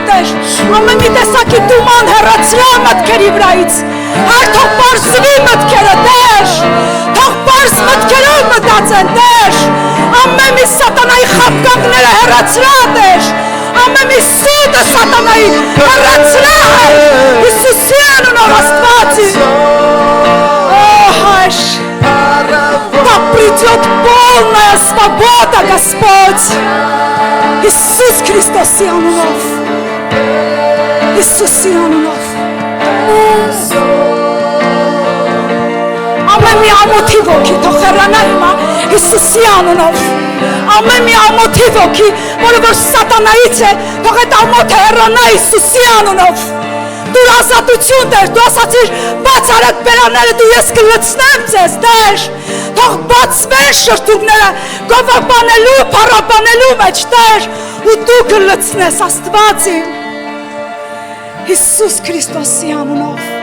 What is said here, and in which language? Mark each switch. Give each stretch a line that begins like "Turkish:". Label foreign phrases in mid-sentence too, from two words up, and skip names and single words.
Armenian: Տեր։ Ամեն մի տեսակի դուման հեռացրա մտքերի վրայից։ Հայր թող պարզվի մտքերը Տեր։ Թող պարզ մտքերով մտածեն Տեր։ Ամեն մի սատանայի խաբկանքները հեռացրա Տեր։ Ամեն մի սուտը սատանայի հեռացրա Հիսուսի անունով Աստվածի։ О, Հայր,
Russian: да придет полная свобода, Господь. Иисус Христос Иоаннов. Иисус Иоаннов.
Armenian: Ամեն մի ամոթի ոգի թող հեռանա հիմա Հիսուսի անունով։ Ամեն մի ամոթի ոգի, որը որ սատանայից է, թող այդ ամոթը հեռանա Հիսուսի անունով։ Դու ազատություն Տեր, դու ասացիր բաց արեք բերանները, դու ես կլցնեմ ձեզ Տեր։ Թող բացվեն շրթունքները գովաբանելու, փառաբանելու մեջ Տեր, ու դու կլցնես Աստվածին։ Հիսուս Քրիստոսի անունով։